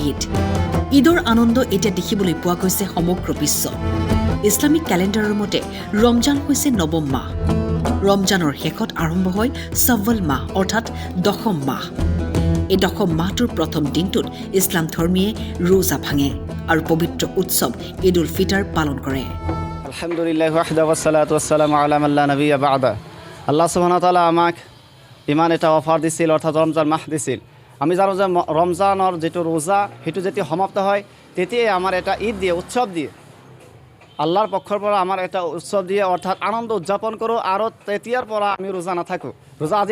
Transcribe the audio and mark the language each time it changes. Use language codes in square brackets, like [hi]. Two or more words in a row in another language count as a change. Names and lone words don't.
[as] ঈদৰ আনন্দ এতিয়া দেখিবলৈ পোৱা গৈছে সমগ্ৰ বিশ্বত ইছলামিক কেলেণ্ডাৰৰ মতে ৰমজান হৈছে নৱম মাহ ৰমজানৰ শেষত আৰম্ভ হয় শাওৱাল মাহ অৰ্থাৎ দশম মাহ এই দশম মাহটোৰ প্ৰথম দিনটোত ইছলাম ধৰ্মীয়ে ৰোজা ভাঙে আৰু পবিত্ৰ উৎসৱ ঈদ উল ফিতৰ পালন কৰে [ar] الحمد لله وحده والصلاة والسلام على من لا نبي بعده الله سبحانه وتعالى [as] আমাক ইমান এটা অফাৰ দিছিল অৰ্থাৎ ৰমজান মাহ দিছিল আমি জানো যে ৰমজানৰ যেটো ৰোজা হেতু যেতিয়া সমাপ্ত হয় তেতিয়াই আমাৰ এটা ঈদ দিয়ে উৎসৱ দিয়ে আল্লাহৰ পক্ষৰ পৰা আমাৰ এটা উৎসৱ দিয়ে অৰ্থাৎ আনন্দ উদযাপন কৰোঁ আৰু তেতিয়াৰ পৰা আমি ৰোজা নাথাকোঁ ৰোজা আজিৰ